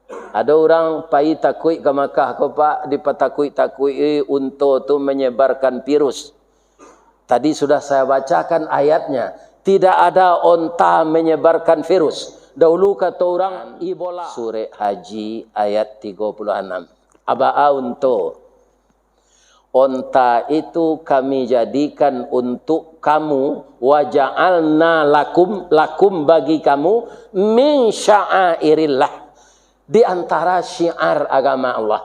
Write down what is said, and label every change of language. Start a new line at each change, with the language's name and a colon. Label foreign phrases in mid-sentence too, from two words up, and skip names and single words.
Minangkabau: Ada orang pai takui ke Makkah ko Pak, dipatakui-takui untuk tu menyebarkan virus.
Indonesian: Tadi sudah saya bacakan ayatnya. Tidak ada onta menyebarkan virus. Dahulu kata orang Ebola. Surah Haji ayat 36. Aba'a untuk. Onta itu kami jadikan untuk kamu,
Arabic: وجعلنا لكم
Indonesian: bagi kamu
Arabic: من شعائر الله,
Indonesian: di antara syiar agama Allah.